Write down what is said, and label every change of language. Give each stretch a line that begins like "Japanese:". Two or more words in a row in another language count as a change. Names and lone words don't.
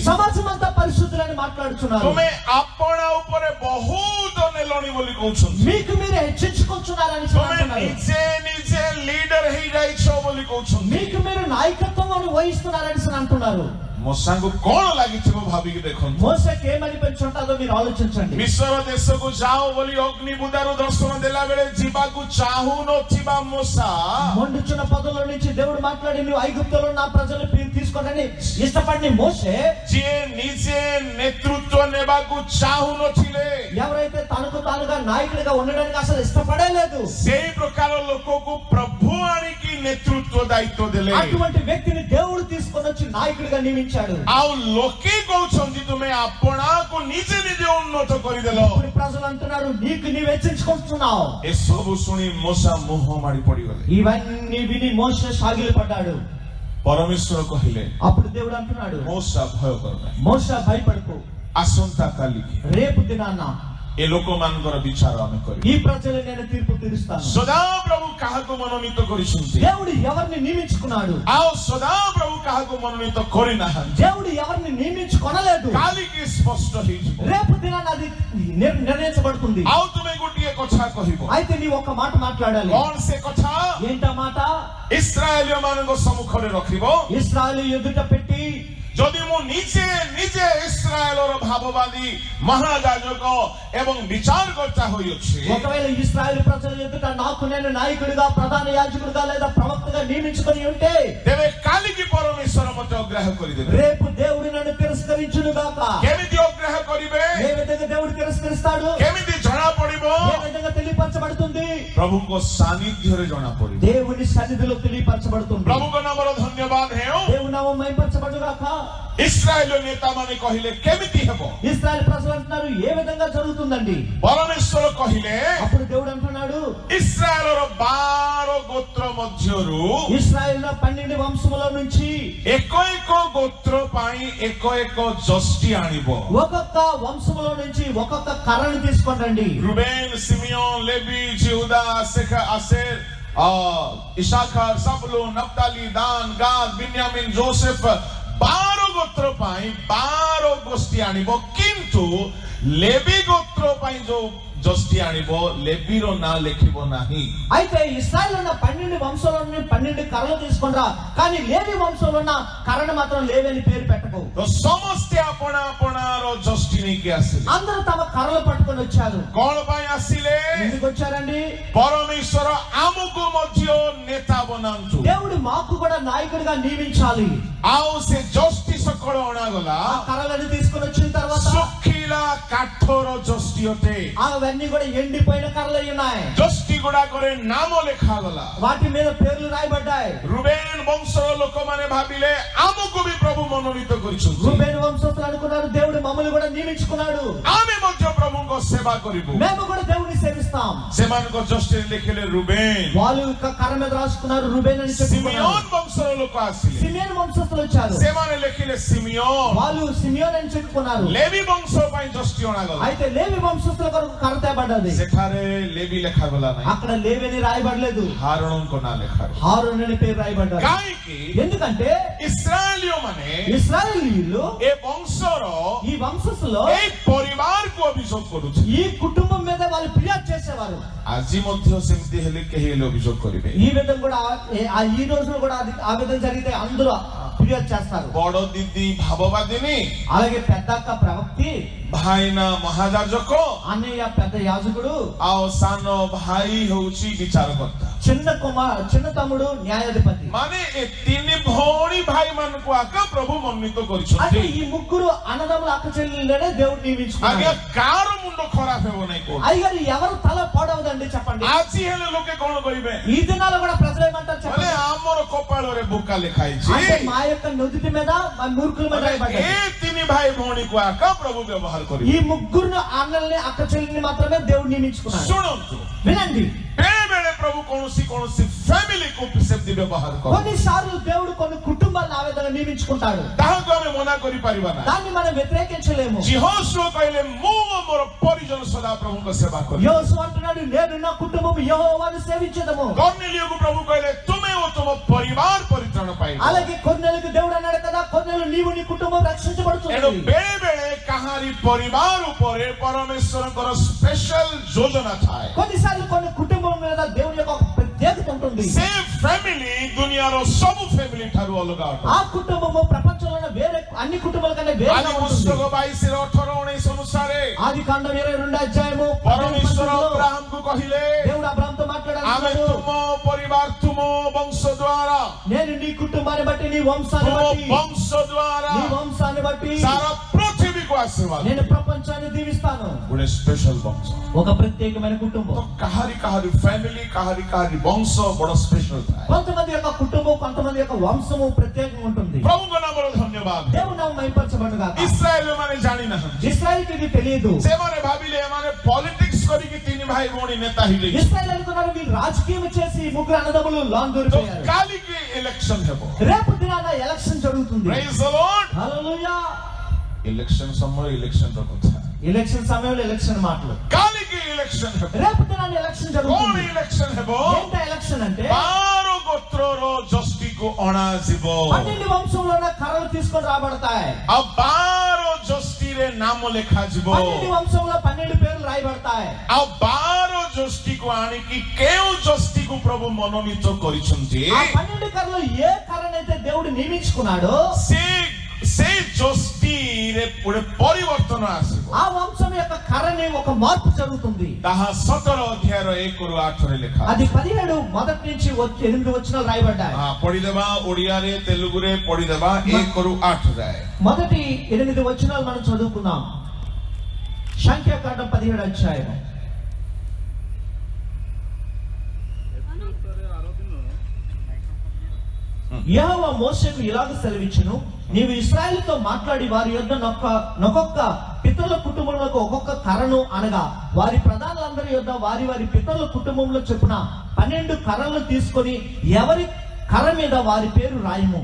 Telugu: సమాజం అంతా పరిశుద్ధులని మాట్లాడుచున్నారు.
Odia: ତୁମେ ଆପଣା ଉପରେ ବହୁତ ନେଲଣି ବୋଲି କହୁଛନ୍ତି।
Telugu: మీకు మీరే హెచ్చించుకొనుచున్నారని
Odia: ତୁମେ
Telugu: అంటున్నారు.
Odia: ନିଜେ ନିଜେ ଲିଡର ହେଇଯାଇଛ ବୋଲି କହୁଛନ୍ତି।
Telugu: మీకు మీరు నాయకత్వం వహిస్తున్నారని అంటున్నారు.
Odia: ମଶାଙ୍କୁ କଣ ଲାଗିଥିବ ଭାବିକି ଦେଖନ୍ତୁ।
Telugu: మోషేకి ఏమనిపించుంటాదో మీరు ఆలోచించండి.
Odia: ମିଶ୍ର ଦେଶକୁ ଯାଅ ବୋଲି ଅଗ୍ନି ବୁଦାରୁ ଦର୍ଶନ ଦେଲା ବେଳେ ଯିବାକୁ ଚାହୁଁନଥିବା ମୂଷା
Telugu: మండుచున్న పొదలో నుంచి దేవుడు మాట్లాడి, నువ్వు ఐగుప్తులో నా ప్రజలు తీసుకోనని ఇష్టపడిన మోషే,
Odia: ଯିଏ ନିଜେ ନେତୃତ୍ୱ ନେବାକୁ ଚାହୁଁନଥିଲେ,
Telugu: ఎవరైతే తనకు తానుగా నాయకుడిగా ఉండడానికి అసలు ఇష్టపడలేదు,
Odia: ସେଇ ପ୍ରକାର ଲୋକକୁ ପ୍ରଭୁ ଆଣିକି ନେତୃତ୍ୱ ଦାୟିତ୍ୱ ଦେଲେ।
Telugu: అటువంటి వ్యక్తిని దేవుడు తీసుకొని వచ్చి నాయకుడిగా నియమించాడు.
Odia: ଆଉ ଲୋକେ କହୁଛନ୍ତି ତୁମେ ଆପଣାକୁ ନିଜେ ନିଜେ ଉନ୍ନତ କରିଦେଲ।
Telugu: ఇప్పుడు ప్రజలు అంటున్నారు, నీకు నీవు హెచ్చించుకుంటున్నావు.
Odia: ଏସବୁ ଶୁଣି ମୂଷା ମୁହଁ ମାଡ଼ି ପଡିଗଲେ।
Telugu: ఇవన్నీ విని మోషే సాగిలి పడ్డాడు.
Odia: ପରମେଶ୍ୱର କହିଲେ,
Telugu: అప్పుడు దేవుడు అంటున్నాడు,
Odia: ମୂଷା ଭୟ କର ନାହିଁ।
Telugu: మోషే భయపడకు,
Odia: ଆସନ୍ତା କାଲିକି
Telugu: రేపు దినాన
Odia: ଏ ଲୋକମାନଙ୍କର ବିଚାର ଆମେ କରିବୁ।
Telugu: ఈ ప్రజలు నేను తీర్పు తీరుస్తాను.
Odia: ସଦାପ୍ରଭୁ କାହାକୁ ମନୋନୀତ କରିଛନ୍ତି
Telugu: దేవుడు ఎవరిని నియమించుకున్నాడు,
Odia: ଆଉ ସଦାପ୍ରଭୁ କାହାକୁ ମନୋନୀତ କରିନାହାନ୍ତି।
Telugu: దేవుడు ఎవరిని నియమించుకొనలేదు.
Odia: କାଲିକି ସ୍ପଷ୍ଟ ହେଇଯିବ।
Telugu: రేపు దినాన అది నిర్ణయించబడుతుంది.
Odia: ଆଉ ତୁମେ ଗୋଟିଏ କଥା କହିବ।
Telugu: అయితే నీ ఒక మాట మాట్లాడాలి.
Odia: କଣ ସେ କଥା?
Telugu: ఏంటా మాట?
Odia: ଇସ୍ରାଏଲୀୟ ମାନଙ୍କ ସମ୍ମୁଖରେ ରଖିବ।
Telugu: ఇశ్రాయేలు ఎదుట పెట్టి,
Odia: ଯଦି ମୁଁ ନିଜେ ନିଜେ ଇସ୍ରାଏଲର ଭାବବାଦୀ ମହାଯାଜକ ଏବଂ ବିଚାରକର୍ତ୍ତା ହୋଇଅଛି,
Telugu: ఒకవేళ ఇశ్రాయేలు ప్రజల ఎదుట నాకు నేను నాయకుడిగా, ప్రధాన యాజకుడిగా లేదా ప్రవక్తగా నియమించుకొని ఉంటే,
Odia: ତେବେ କାଲିକି ପରମେଶ୍ୱର ମତେ ଅଗ୍ରାହ୍ୟ କରିଦେବେ।
Telugu: రేపు దేవుడు నన్ను తిరస్కరించును గాక.
Odia: କେମିତି ଅଗ୍ରାହ୍ୟ କରିବେ?
Telugu: ఏ విధంగా దేవుడు తిరస్కరిస్తాడు?
Odia: କେମିତି ଜଣା ପଡିବ?
Telugu: ఏ విధంగా తెలియపరచబడుతుంది?
Odia: ପ୍ରଭୁଙ୍କ ସାନ୍ନିଧ୍ୟରେ ଜଣା ପଡିବ।
Telugu: దేవుని సన్నిధిలో తెలియపరచబడుతుంది.
Odia: ପ୍ରଭୁଙ୍କ ନାମର ଧନ୍ୟବାଦ ହେଉ।
Telugu: దేవుని నామం మహిమపరచబడు గాక.
Odia: ଇସ୍ରାଏଲ ନେତା ମାନେ କହିଲେ କେମିତି ହେବ?
Telugu: ఇశ్రాయేలు ప్రజలు అంటున్నారు, ఏ విధంగా జరుగుతుందండి?
Odia: ପରମେଶ୍ୱର କହିଲେ,
Telugu: అప్పుడు దేవుడు అంటున్నాడు,
Odia: ଇସ୍ରାଏଲର 12 ଗୋତ୍ର ମଧ୍ୟରୁ
Telugu: ఇశ్రాయేలు 12 వంశముల నుంచి
Odia: ଏକ ଏକ ଗୋତ୍ର ପାଇଁ ଏକ ଏକ ଯଷ୍ଟି ଆଣିବ।
Telugu: ఒక్కొక్క వంశములో నుంచి ఒక్కొక్క కర్రను తీసుకొని రండి.
Odia: ରୁବେନ, ସିମିయోନ, ଲେବି, ଜିହୁଦା, ଆସେର, ଇସାଖାର, ଜବୁଲୁନ, ନଫ୍ତାଲି, ଦାନ, ଗାଦ, ବିନ୍ୟାମିନ, ଯୋସେଫ 12 ଗୋତ୍ର ପାଇଁ 12 ଗୋଷ୍ଠୀ ଆଣିବ। କିନ୍ତୁ ଲେବି ଗୋତ୍ର ପାଇଁ ଯୋଉ ଯଷ୍ଟି ଆଣିବ, ଲେବିର ନାଁ ଲେଖିବ ନାହିଁ।
Telugu: అయితే ఇశ్రాయేలు ఉన్న 12 వంశంలో నుండి 12 కర్రలు తీసుకొనిరా, కానీ లేవి వంశంలో ఉన్న కర్రను మాత్రం లేవి అని పేరు పెట్టకు.
Odia: ତ ସମସ୍ତେ ଆପଣା ଆପଣାର ଯଷ୍ଟି ନେଇକି ଆସିଲେ।
Telugu: అందరూ తమ కర్రలు పట్టుకొని వచ్చారు.
Odia: କଣ ପାଇଁ ଆସିଲେ?
Telugu: ఎందుకు వచ్చారండి?
Odia: ପରମେଶ୍ୱର ଆମକୁ ମଧ୍ୟ ନେତା ବନାନ୍ତୁ।
Telugu: దేవుడు మాకు కూడా నాయకుడిగా నియమించాలి.
Odia: ଆଉ ସେ ଯଷ୍ଟି ସକଳ ଅଣାଗଲା।
Telugu: ఆ కర్రలను తీసుకొని వచ్చిన తర్వాత
Odia: ଶୁଖିଲା କାଠର ଯଷ୍ଟି ଅଟେ।
Telugu: అవన్నీ కూడా ఎండిపోయిన కర్రలు ఉన్నాయి.
Odia: ଯଷ୍ଟି ଗୁଡାକରେ ନାମ ଲେଖାଗଲା।
Telugu: వాటి మీద పేర్లు రాయబడ్డాయి.
Odia: ରୁବେନ ବଂଶର ଲୋକମାନେ ଭାବିଲେ ଆମକୁ ବି ପ୍ରଭୁ ମନୋନୀତ କରିଛନ୍ତି,
Telugu: రూబేను వంశస్థులు అనుకున్నారు, దేవుడు మమ్మల్ని కూడా నియమించుకున్నాడు,
Odia: ଆମେ ମଧ୍ୟ ପ୍ରଭୁଙ୍କ ସେବା କରିବୁ।
Telugu: మేము కూడా దేవుని సేవిస్తాం.
Odia: ସେମାନଙ୍କ ଯଷ୍ଟିରେ ଲେଖିଲେ ରୁବେନ।
Telugu: వాళ్ళు కర్ర మీద రాసుకున్నారు రూబేన్ అని చెప్పుకున్నారు.
Odia: ସିମିయోନ ବଂଶର ଲୋକ ଆସିଲେ,
Telugu: సిమియోను వంశస్థులు వచ్చారు,
Odia: ସେମାନେ ଲେଖିଲେ ସିମିయోନ।
Telugu: వాళ్ళు సిమియోన్ అని చెప్పుకున్నారు.
Odia: ଲେବି ବଂଶ ପାଇଁ ଜଷ୍ଟି ଅଣାଗଲା।
Telugu: అయితే లేవి వంశస్థుల కొరకు కర్ర తేబడ్డది।
Odia: ସେଠାରେ ଲେବି ଲେଖାଗଲା ନାହିଁ,
Telugu: అక్కడ లేవిని రాయబడలేదు,
Odia: ହାରୋନଙ୍କ ନାଁ ଲେଖାଗଲା।
Telugu: హారూన్ అని పేరు రాయబడ్డారు।
Odia: କାହିଁକି?
Telugu: ఎందుకంటే
Odia: ଇସ୍ରାଏଲୀୟ ମାନେ
Telugu: ఇశ్రాయేలీయులు
Odia: ଏ ବଂଶର
Telugu: ఈ వంశస్థులో
Odia: ଏଇ ପରିବାରକୁ ଅଭିଯୋଗ କରୁଥିଲେ।
Telugu: ఈ కుటుంబం మీద వాళ్ళు ఫిర్యాదు చేసేవారు।
Odia: ଆଜି ମଧ୍ୟ ସେମିତି ହେଲେ କେହି ହେଲେ ଅଭିଯୋଗ କରିବେ।
Telugu: ఈ విధంగా కూడా ఈ రోజులో కూడా ఆ విధంగా జరిగితే అందరూ ఫిర్యాదు చేస్తారు।
Odia: ବଡ ଦିଦି ଭାବବାଦିନୀ,
Telugu: అలాగే పెద్దక్క ప్రవక్తి,
Odia: ଭାଇନା ମହାଯାଜକ,
Telugu: అన్నయ్య పెద్ద యాజకుడు,
Odia: ଆଉ ସାନ ଭାଇ ହେଉଛି ବିଚାରକର୍ତ୍ତା।
Telugu: చిన్న తమ్ముడు న్యాయాధిపతి।
Odia: ମାନେ ଏ ତିନି ଭଉଣୀ ଭାଇ ମାନଙ୍କୁ ଆକା ପ୍ରଭୁ ମନୋନୀତ
Telugu: అంటే
Odia: କରିଛନ୍ତି।
Telugu: ఈ ముగ్గురు అన్నదమ్ముల అక్క చెల్లెళ్ళనే దేవుడు
Odia: ଆଜ୍ଞା
Telugu: నియమించుకున్నాడు।
Odia: କାହାର ମୁଣ୍ଡ ଖରାପ ହେବ ନାହିଁ କହୁଛି।
Telugu: అయ్యారు ఎవరు తల పాడవదండి చెప్పండి।
Odia: ଆଜି ହେଲେ ଲୋକେ କଣ କହିବେ?
Telugu: ఈ దినాల్లో కూడా ప్రజలు ఏమంటారు
Odia: ବୋଲେ
Telugu: చెప్పండి?
Odia: ଆମର କପାଳରେ ବୋକା ଲେଖା
Telugu: అంటే
Odia: ହେଇଛି।
Telugu: మా యొక్క నుదుటి మీద మా మూర్ఖుల మీద రాయబడ్డది।
Odia: ଏ ତିନି ଭାଇ ଭଉଣୀକୁ ଆକା ପ୍ରଭୁ ବ୍ୟବହାର
Telugu: ఈ
Odia: କରିବେ।
Telugu: ముగ్గురు అన్నల్ని అక్క చెల్లెల్ని మాత్రమే దేవుడు నియమించుకున్నాడు।
Odia: ଶୁଣନ୍ତୁ,
Telugu: వినండి,
Odia: ବେଳେ ବେଳେ ପ୍ରଭୁ କୌଣସି ଫ୍ୟାମିଲିକୁ ସେମିତି ବ୍ୟବହାର କରନ୍ତି।
Telugu: కొన్నిసార్లు దేవుడు కొన్ని కుటుంబాలను ఆ విధంగా నియమించుకుంటాడు।
Odia: ତାହାକୁ ଆମେ ମନା କରିପାରିବା ନାହିଁ।
Telugu: దాన్ని మనం వ్యతిరేకించలేము।
Odia: ଯେହୋଶୁଆ କହିଲେ ମୁଁ ମୋର ପରିଜନ ସଦା ପ୍ରଭୁଙ୍କ ସେବା କରିବି।
Telugu: యోసువ అంటున్నాడు నేను నా కుటుంబం యెహోవాను సేవించెదము।
Odia: କର୍ନେଲିୟକୁ ପ୍ରଭୁ କହିଲେ ତୁମେ ଓ ତୁମ ପରିବାର ପରିତ୍ରାଣ ପାଇବ।
Telugu: అలాగే కొన్నేళ్ళకి దేవుడు అన్నాడు కదా, కొన్నేళ్ళు నీవు నీ కుటుంబం
Odia: ଏଣୁ
Telugu: రక్షించబడుతుంది।
Odia: ବେଳେ ବେଳେ କାହାରି ପରିବାର ଉପରେ ପରମେଶ୍ୱରଙ୍କର ସ୍ପେଶାଲ ଯୋଜନା ଥାଏ।
Telugu: కొన్నిసార్లు కొన్ని కుటుంబం మీద దేవుని యొక్క ఒక ప్రత్యేకత ఉంటుంది।
Odia: ସେ ଫ୍ୟାମିଲି ଦୁନିଆର ସବୁ ଫ୍ୟାମିଲି ଠାରୁ ଅଲଗା ଅଟେ।
Telugu: ఆ కుటుంబము ప్రపంచంలోని వేరే అన్ని కుటుంబాల కన్నా వేరేగా
Odia: ଆଦି
Telugu: ఉంటుంది।
Odia: ପୁସ୍ତକ 22:18-19 ଅନୁସାରେ
Telugu: ఆది కాండం 22 అధ్యాయము
Odia: ପରମେଶ୍ୱର ଅବ୍ରାହମକୁ କହିଲେ
Telugu: దేవుడు అబ్రాహాముతో
Odia: ଆମେ
Telugu: మాట్లాడాడు,
Odia: ତୁମ ପରିବାର ତୁମ ବଂଶ ଦ୍ୱାରା
Telugu: నేను నీ కుటుంబాన్ని బట్టి నీ వంశాన్ని
Odia: ତୁମ
Telugu: బట్టి
Odia: ବଂଶ ଦ୍ୱାରା
Telugu: నీ వంశాన్ని బట్టి
Odia: ସାରା ପୃଥିବୀକୁ ଆଶୀର୍ବାଦ।
Telugu: నేను ప్రపంచాన్ని దీవిస్తాను।
Odia: ଗୋଟେ ସ୍ପେଶାଲ ବଂଶ।
Telugu: ఒక ప్రత్యేకమైన కుటుంబం।
Odia: ତ କାହାରି ଫ୍ୟାମିଲି କାହାରି ବଂଶ ବଡ ସ୍ପେଶାଲ ଥାଏ।
Telugu: కొంతమంది యొక్క కుటుంబం, కొంతమంది యొక్క వంశము ప్రత్యేకంగా ఉంటుంది।
Odia: ପ୍ରଭୁଙ୍କ ନାମରେ ଧନ୍ୟବାଦ।
Telugu: దేవుడు నామ మహిమపరచబడుగాక।
Odia: ଇସ୍ରାଏଲ ମାନେ ଜାଣିନାହାନ୍ତି।
Telugu: ఇశ్రాయేలుకి ఇది తెలియదు।
Odia: ସେମାନେ ଭାବିଲେ ଏମାନେ ପଲିଟିକ୍ସ କରିକି ତିନି ଭାଇ ଭଉଣୀ ନେତା ହେଇଯାଇଛି।
Telugu: ఇశ్రాయేలు అనుకున్నారు వీళ్ళు రాజకీయం చేసి ముగ్గురు అన్నదమ్ములు లాన్
Odia: ତ
Telugu: దూరిపోయారు।
Odia: କାଲିକି ଇଲେକ୍ସନ ହେବ।
Telugu: రేపు దినాన ఎలక్షన్ జరుగుతుంది।
English: Praise the Lord।
Telugu: హల్లెలూయా।
Odia: ଇଲେକ୍ସନ ସମୟ ଇଲେକ୍ସନର କଥା।
Telugu: ఎలక్షన్ సమయంలో ఎలక్షన్ మాటలు।
Odia: କାଲିକି ଇଲେକ୍ସନ ହେବ।
Telugu: రేపు దినాన ఎలక్షన్
Odia: କଣ
Telugu: జరుగుతుంది।
Odia: ଇଲେକ୍ସନ ହେବ?
Telugu: ఏంట ఎలక్షన్ అంటే
Odia: 12 ଗୋତ୍ରର ଜଷ୍ଟିକୁ ଅଣାଯିବ।
Telugu: 12 వంశంలోన కర్రలు తీసుకొని రాబడతాయి।
Odia: ଆଉ 12 ଜଷ୍ଟିରେ ନାମ ଲେଖାଯିବ।
Telugu: 12 వంశంలో 12 పేర్లు రాయబడతాయి।
Odia: ଆଉ 12 ଜଷ୍ଟିକୁ ଆଣିକି କେଉଁ ଜଷ୍ଟିକୁ ପ୍ରଭୁ ମନୋନୀତ କରିଛନ୍ତି
Telugu: ఆ 12 కర్రలు ఏ కర్రనైతే దేవుడు నియమించుకున్నాడో
Odia: ସେ ଜଷ୍ଟିରେ ଗୋଟେ ପରିବର୍ତ୍ତନ ଆସିବ।
Telugu: ఆ వంశం యొక్క కర్రని ఒక మార్పు జరుగుతుంది।
Odia: ତାହା 17 ଅଧ୍ୟାୟର 1-8ରେ ଲେଖା।
Telugu: అది 17 మొదటి నుంచి 8 వచనాలు రాయబడ్డాయి।
Odia: ପଢିଦେବା, ଓଡ଼ିଆରେ ତେଲୁଗୁରେ ପଢିଦେବା 1-8 ଯାଏ।
Telugu: మొదటి 8 వచనాలు మనం చదువుకుందాం। సంఖ్యాకాండం 17 అధ్యాయం। యెహోవా మోషేకు ఇలాగ సెలవిచ్చును, నీవు ఇశ్రాయేలుతో మాట్లాడి వారి యొద్ద నొక్కొక్క పితరుల కుటుంబంలో ఒక్కొక్క కర్రను అనగా వారి ప్రధానులందరి యొద్ద వారి వారి పితరుల కుటుంబంలో చొప్పున 12 కర్రలు తీసుకొని ఎవరి కర్ర మీద వారి పేరు రాయము.